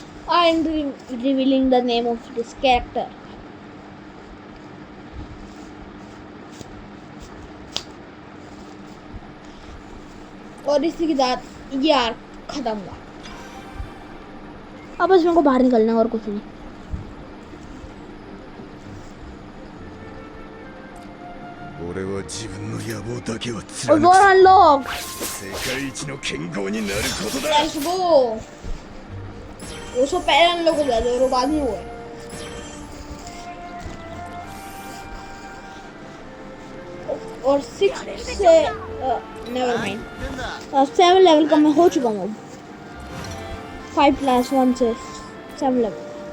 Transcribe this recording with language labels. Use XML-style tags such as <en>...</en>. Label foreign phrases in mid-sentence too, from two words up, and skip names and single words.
<en>I'm revealing the name of this character.</en> <hi>और इसी के साथ ये आर्क खत्म हुआ। अब बस मेरे को बाहर निकलना है और कुछ नहीं।</hi> <ja>俺は自分の野望だけを</ja> <hi>और</hi> <ja>貫</ja> <en>door</en> <ja>く</ja> <en>unlocked.</en> <ja>世界一の剣豪になることだ</ja> <en>Let's go.</en> <hi>वो सो पहले अनलॉक हो जाते और वो बाद में हुए। और 6 से</hi> <en>never mind</en> <hi>7 लेवल का मैं हो चुका हूँ। 5+1 से 7 लेवल।</hi>